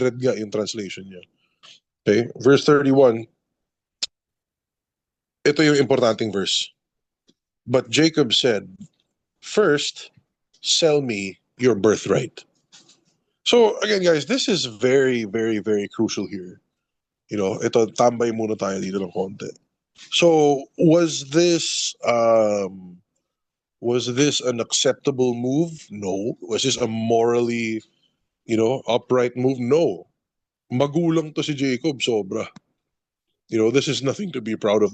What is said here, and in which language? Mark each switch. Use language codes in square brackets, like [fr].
[tl] Red nga yung translation niya. Okay, verse 31. Ito yung importanteng verse. [en] But Jacob said, first, sell me your birthright. So again, guys, this is very, very, very crucial here. [tl] Ito, tambay muna tayo dito ng konti. [en] So was this an acceptable move? No. Was this a morally, upright move? No. [tl] Magulang to si Jacob, sobra. [en] This is nothing to be proud of.